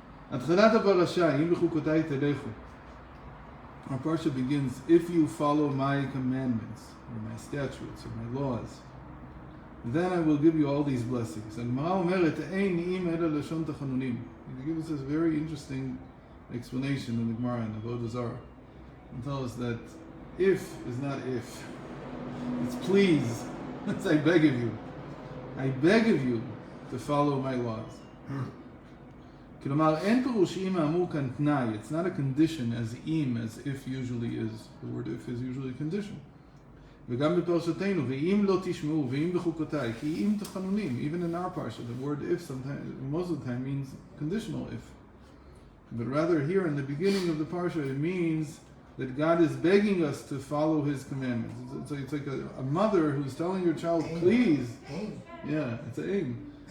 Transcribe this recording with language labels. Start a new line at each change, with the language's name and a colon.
Hebrew: התחלת הפרשה, אם בחוקותיי תלכו.
English: Our parsha begins, if you follow my commandments, or my statutes, or my laws, then I will give you all these blessings.
Hebrew: הגמרא אומרת, אין אם אלא לשון תחנונים.
English: He gives us this very interesting explanation in the Gemara and the Avodah Zarah. And tell us that if is not if. It's please. It's I beg of you. I beg of you to follow my laws.
Hebrew: כלומר, אין פירוש אם האמור כאן תנאי.
English: It's not a condition as if usually is. The word if is usually a condition.
Hebrew: וגם בפרשתנו, ואם לא תשמעו, ואם בחוקותיי, כי אם תחנונים.
English: Even in our parsha, the word if sometimes, most of the time means conditional if. But rather here in the beginning of the parsha, it means that God is begging us to follow His commandments. It's like a mother who's telling her child, please. Yeah, it's an aim.